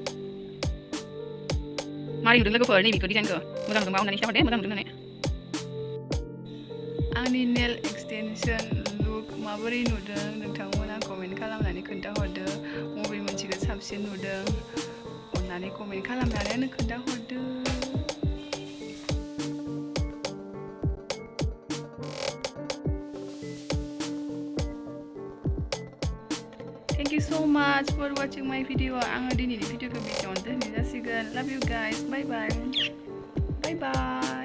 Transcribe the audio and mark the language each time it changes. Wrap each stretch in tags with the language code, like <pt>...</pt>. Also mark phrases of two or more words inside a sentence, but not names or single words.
<brx>मारै नुदों लोगोफोर नैबेखौ डिजाइनखौ? मोजां नुदोंबा अननानै खिन्थाहर दे, मोजां नुदों होननानै। आंनि</brx> <en>nail extension look</en> <brx>माबोरै नुदों नोंथांमोना कमेन्ट खालामनानै खोन्थाहरदो। बबे मोनसेखौ साबसिन नुदों अननानै कमेन्ट खालामनानै खोन्थाहरदो।</brx> <en>Thank you so much for watching my video.</en> <brx>आङो दिनैनि भिडिअखौ बेयावनो दोननाय जासिगोन.</brx> <en>Love you guys. Bye bye. Bye bye.</en>